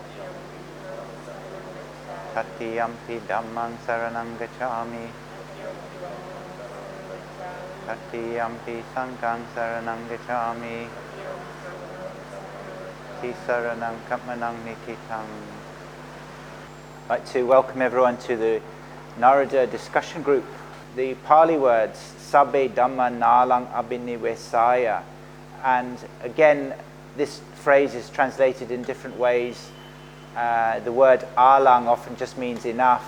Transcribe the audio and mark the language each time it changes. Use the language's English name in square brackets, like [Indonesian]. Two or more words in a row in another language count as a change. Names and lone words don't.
[Pali] Tatiyampi Dhammang saranang gacchāmi. Tatiyampi Sanghang saranang gacchāmi. Tisaranang kamanang nititang. [English] I'd like to welcome everyone to the Narada discussion group. The Pali words, [Pali] Sabbe Dhamma Nalang Abhinivesaya. [English] And again, this phrase is translated in different ways. The word alang often just means enough.